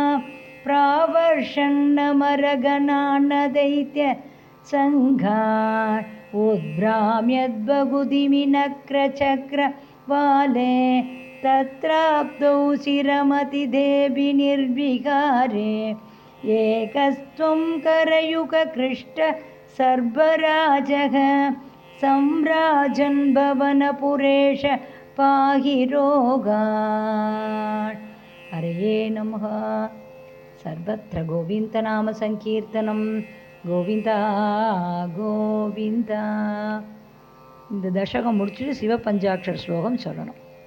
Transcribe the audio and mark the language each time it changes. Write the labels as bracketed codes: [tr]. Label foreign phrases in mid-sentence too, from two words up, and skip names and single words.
[sa] प्रावर्षन्नमरगणान्नदैत्य सङ्घान् उद्भ्राम्यद्बहुदिमिनक्रचक्रवाले तत्राप्तौ शिरमतिदेवि निर्विकारे एकस्त्वं करयुगकृष्ट सर्वराजः सम्राजन् भवनपुरेश पाहि रोगान्. हरये नमः. सर्वत्र गोविन्दनाम संकीर्तनं. [ta] கோவிந்தா கோவிந்தா. இந்த தசகம் முடிச்சுட்டு சிவபஞ்சாட்சர ஸ்லோகம் சொல்லணும்.